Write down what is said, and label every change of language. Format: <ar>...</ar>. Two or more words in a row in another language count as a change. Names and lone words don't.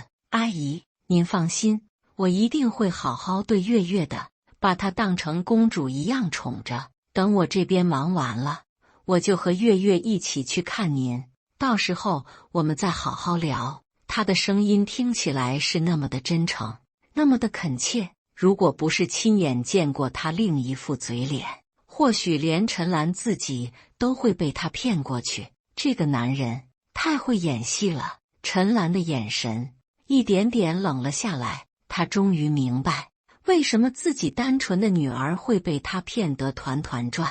<zh>阿姨，您放心，我一定會好好對月月的，把她當成公主一樣寵着。等我這邊忙完了，我就和月月一起去看您，到時候我們再好好聊。她的聲音聽起來是那麼的真誠，那麼的懇切。如果不是親眼見過她另一副嘴臉，或許連陳蘭自己都會被他騙過去。這個男人太會演戲了。陳蘭的眼神一點點冷了下來，她終於明白為什麼自己單純的女兒會被他騙得團團轉。</zh>